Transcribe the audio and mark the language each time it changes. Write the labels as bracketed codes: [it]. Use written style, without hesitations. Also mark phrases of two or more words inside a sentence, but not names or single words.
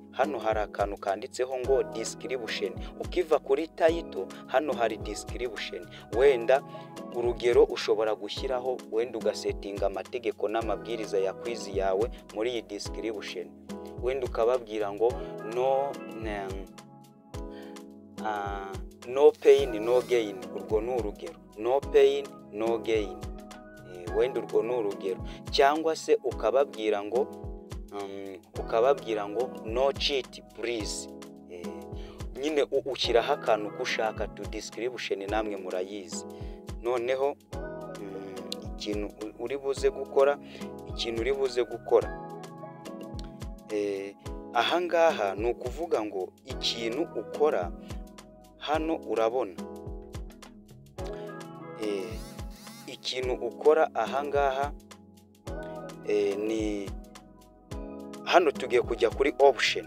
[rw] Hano hari akantu kanditseho ngo description. Ukiva kuri title hano hari description. Wenda urugero ushobora gushyiraho, wenda ugasetinga amategeko n'amabwiriza ya quiz yawe muri iyi description. Wenda ukababwira ngo [en] no pain no gain. [rw] Urwo ni urugero. [en] No pain no gain. [rw] Wenda urwo ni urugero. Cyangwa se ukababwira ngo [en] no cheat please. [rw] Nyine ushyiraho akantu kushaka to description, namwe murayizi. Noneho ikintu uri buze gukora ahangaha ni ukuvuga ngo ikintu ukora hano, urabona ikintu ukora ahangaha ni hano tugiye kujya kuri option.